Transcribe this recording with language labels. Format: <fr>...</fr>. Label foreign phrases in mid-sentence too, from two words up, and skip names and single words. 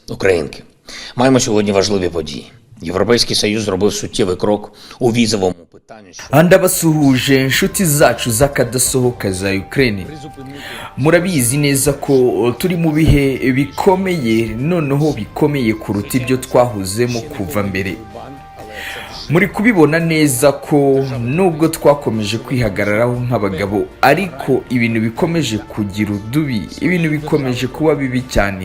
<uk>Українки, маємо сьогодні важливі події. Європейський Союз зробив суттєвий крок у візовому питанні.</uk> <rw>Ndabasuhuje inshuti zacu z'akadasohoka za Ukraine. Murabizi neza ko turi mu bihe bikomeye, noneho bikomeye kuruta ibyo twahuzemo kuva mbere. Muri kubibona neza ko nubwo twakomeje kwihagararaho nk'abagabo, ariko ibintu bikomeje kugira udubi, ibintu bikomeje kuba bibi cyane.</rw>